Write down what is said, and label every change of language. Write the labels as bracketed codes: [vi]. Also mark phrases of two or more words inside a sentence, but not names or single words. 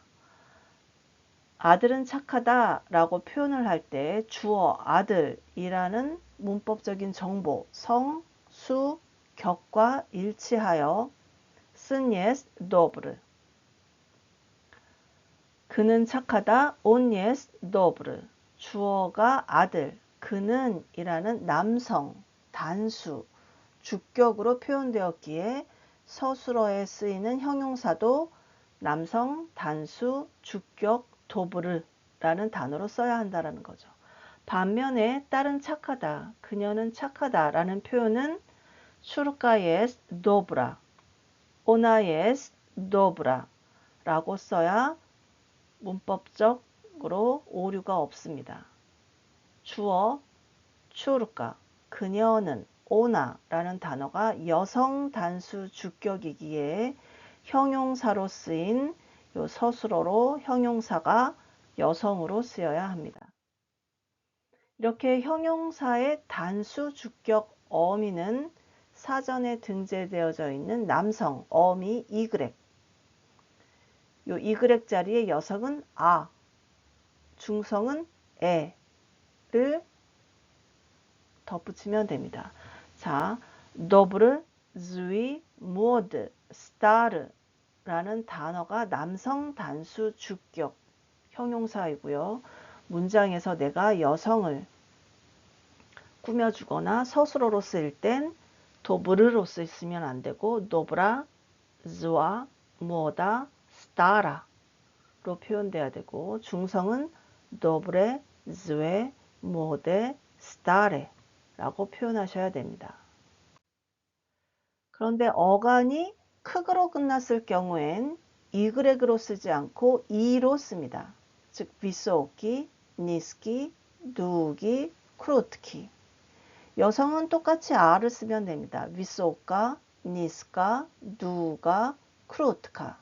[ko] 아들은 착하다 라고 표현을 할 때 주어 아들이라는 문법적인 정보 성, 수, 격과 일치하여 쓴 [pl] jest dobry [ko] 그는 착하다 [pl] on jest dobry [ko] 주어가 아들 그는 이라는 남성 단수 주격으로 표현되었기에 서술어에 쓰이는 형용사도 남성 단수 주격 도브르라는 단어로 써야 한다는 거죠. 반면에 딸은 착하다 그녀는 착하다 라는 표현은 슈르카 [pl] jest dobra ona jest dobra [ko] 라고 써야 문법적으로 오류가 없습니다. 주어 추르카 그녀는 오나 라는 단어가 여성 단수 주격이기에 형용사로 쓰인 요 서술어로 형용사가 여성으로 쓰여야 합니다. 이렇게 형용사의 단수 주격 어미는 사전에 등재되어져 있는 남성 어미 이그렉 요 이그렉 자리에 여성은 아, 중성은 에를 덧붙이면 됩니다. 자, [pl] dobry, zły, młody, stary [ko] 라는 단어가 남성 단수 주격 형용사이고요. 문장에서 내가 여성을 꾸며주거나 서술어로 쓰일 땐 dobry로 쓰시면 안 되고 [pl] dobra, zła, młoda, [ko] stara로 표현돼야 되고 중성은 [pl] dobre, złe, młode, stare [ko] 라고 표현하셔야 됩니다. 그런데 어간이 크그로 끝났을 경우엔 이그렉으로 쓰지 않고 이로 씁니다. 즉 [pl] wysoki, niski, długi, krótki. [ko] 여성은 똑같이 아를 쓰면 됩니다. [pl] wysoka, niska, długa, krótka.